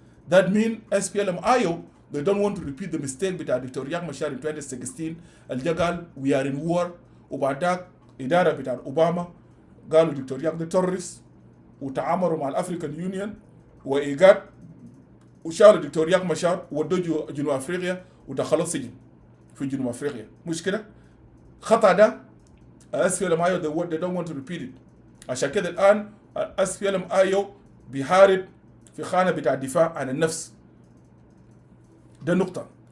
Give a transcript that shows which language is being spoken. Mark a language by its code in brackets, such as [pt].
[en] That means SPLM-IO they don't want to repeat the mistake [ar] بتاع دكتور رياض مشار [en] in 2016 [ar] اللي قال [en] we are in war [ar] وبعدك إدارة بتاع أوباما قالوا دكتور رياض ده terrorist وتعاملوا مع الأفريكان يونيون وإيجاد وشالوا دكتور رياض مشار ودوا جنوب أفريقيا ودخلوا سجن في جنوب أفريقيا. مش كده؟ خطأ ده [en] SPLM-IO they don't want to repeat it. [ar] عشان كده الآن SPLM-IO بيحارب في خانة بتاع الدفاع عن النفس. ده نقطة.